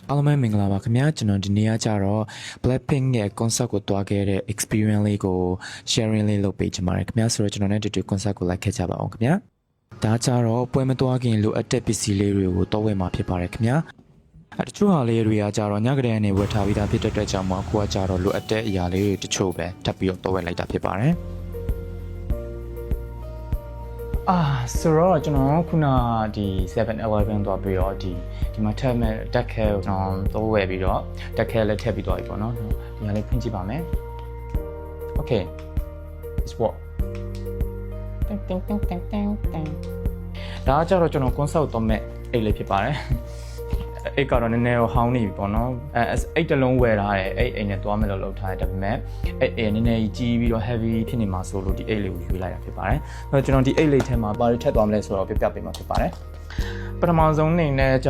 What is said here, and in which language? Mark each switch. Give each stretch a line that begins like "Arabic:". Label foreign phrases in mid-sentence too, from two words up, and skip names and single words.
Burmese: အားလုံးပဲမင်္ဂလာပါခင်ဗျာကျွန်တော်ဒီနေ့ကကြတော့ Blackpink ရဲ့ concert ကိုတွားခဲ့တဲ့ experience လေးကို sharing လေးလုပ်ပေးချင်ပါတယ်ခင်ဗျာဆိုတော့ကျွန်တော်နဲ့တူတူ concert ကိုလိုက်ခဲ့ကြပါအောင်ခင်ဗျာဒါကြတော့ပွဲမတွားခင်လိုအပ်တဲ့ပစ္စည်းလေးတွေကိုတော့ဝယ်မှာဖြစ်ပါတယ်ခင်ဗျာတချို့ဟာလေးတွေကကြတော့ညကတည်းကနေဝယ်ထားပြီးသားဖြစ်တဲ့အတွက်ကြောင့်မို့အခုကကြတော့လိုအပ်တဲ့အရာလေးတွေတချို့ပဲထပ်ပြီးတော့ဝယ်လိုက်တာဖြစ်ပါတယ် ဆိုတော့ကျွန်တော်ခုနဒီ 7-Eleven သွားပြီးတော့ဒီမှာထပ်မဲ့တက်ခဲကိုကျွန်တော်ဝယ်ပြီးတော့တက်ခဲလည်းထည့်ပြီးတော့ပြီပေါ့နော်ဒီဟာလေးဖွင့်ကြည့်ပါမယ်
English: Okay it's what
Burmese: ဒါကြတော့ကျွန်တော် concert တော့မဲ့အိတ်လေးဖြစ်ပါတယ်အိတ်ကတော့နည်းနည်းဟောင်းနေပြီပေါ့နော်အိတ်တစ်လုံးဝယ်ထားတယ်အိတ်နဲ့သွားမယ်လို့လုပ်ထားတယ်ဒါပေမဲ့အိတ်နည်းနည်းကြီးပြီးတော့ heavy ဖြစ်နေ မှာဆိုလို့ဒီအိတ်လေးကိုယူလိုက်တာဖြစ်ပါတယ်အဲ့တော့ကျွန်တော်ဒီအိတ်လေးထဲမှာဘာတွေထည့်သွားမလဲဆိုတော့ပြပြပေးမှာဖြစ်ပါတယ်ပထမဆုံးအနေနဲ့ကျ